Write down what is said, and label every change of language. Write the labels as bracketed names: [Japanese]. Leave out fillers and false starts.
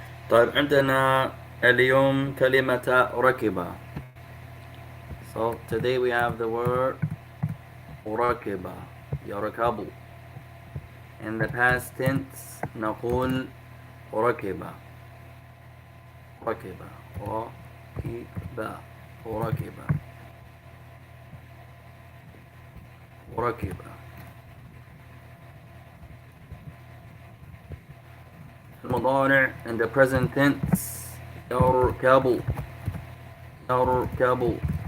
[Arabic] طيب, عندنا اليوم كلمة ركبة. [English] So today we have the word ركبة, يركب. In the past tense [Arabic] نقول ركب ركب ركب ركب ركب. [English] المضارع in the present tense [Arabic] يركب يركب.